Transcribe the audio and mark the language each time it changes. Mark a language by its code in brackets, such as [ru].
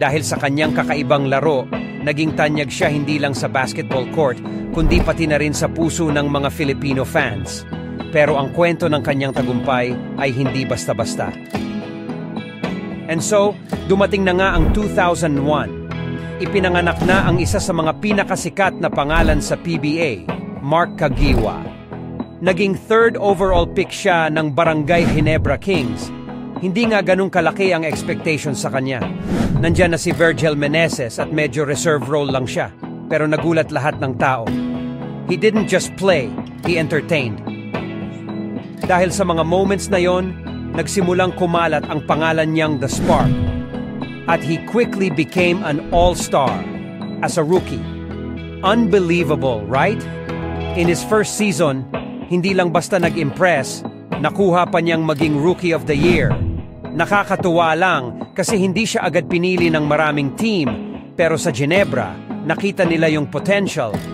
[tl] Dahil sa kanyang kakaibang laro, naging tanyag siya hindi lang sa basketball court, kundi pati na rin sa puso ng mga Filipino fans. Pero ang kwento ng kanyang tagumpay ay hindi basta-basta. And so, dumating na nga ang 2001. Ipinanganak na ang isa sa mga pinakasikat na pangalan sa PBA, Mark Kagiwa. Naging 3rd overall pick siya ng Barangay Ginebra Kings. Hindi nga ganun kalaki ang expectation sa kanya. Nandiyan na si Virgil Meneses at medyo reserve role lang siya. Pero nagulat lahat ng tao. [en] He didn't just play, he entertained. [tl] Dahil sa mga moments na yon, nagsimulang kumalat ang pangalan niyang The Spark. [en] At he quickly became an all-star as a rookie. Unbelievable, right? In his first season, hindi lang basta nag-impress, nakuha pa niyang maging Rookie of the Year. [tl] Nakakatuwa lang kasi hindi siya agad pinili ng maraming team, pero sa Ginebra, nakita nila yung potential.